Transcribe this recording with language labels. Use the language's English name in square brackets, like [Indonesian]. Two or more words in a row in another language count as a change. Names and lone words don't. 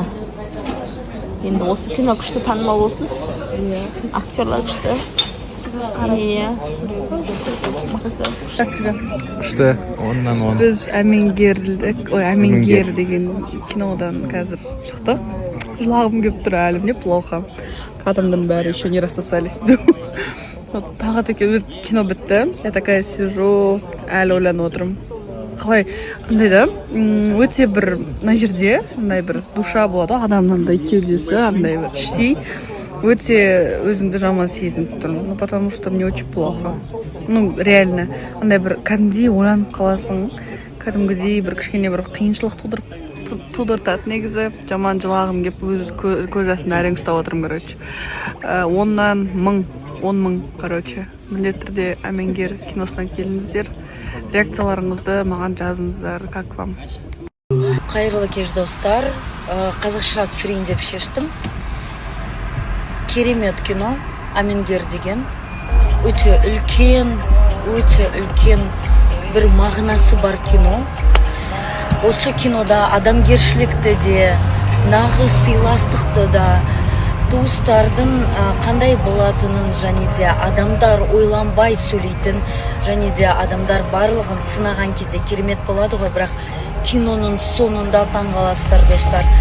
[Kazakh] Енді осы кино күшті танымал болсын. Актерлар күшті. Күшті, оннан он. Біз әмеңгер деген кинодан қазір шықтық. Жылағым келіп тұр, әлі [Russian] мне плохо. [Kazakh] Адамдың бәрі [Russian] еще не рассосались. [Kazakh] Тағы да кино бітті. [Russian] Я такая сижу, [Kazakh] әлі ойланып отырмын. Қалай, андай да, өте бір мына жерде, андай бір душа болады, адамның андай кеудесі, андай бір іштей. Өте өзімді жаман сезініп тұрмын, [Russian] потому что мне очень плохо. [Kazakh] Реально, андай бір кәдімгідей ойланып қаласың, кәдімгідей бір кішкене бір қиыншылық тудыртады негізі. Жаман жылағым келіп, өз көз жасымды әрең ұстап отырмын, короче. 10-нан 10 мың, короче. Міндетті түрде әмеңгер киносына келіңіздер. Реакцияларыңызды маған жазыңыздар, [Russian] как вам? [Kazakh] Қайырлы кеш достар, қазақша түсірейін деп шештім. Керемет кино, әмеңгер деген. Өте үлкен бір мағынасы бар кино. Осы кинода адамгершілікті де, нағыз сыйластықты да, туыстардың қандай болатынын және де адамдар ойланбай сөйлейтін және де адамдар барлығын сынаған кезде керемет болады ғой, бірақ киноның соңында таңғаласыздар достар.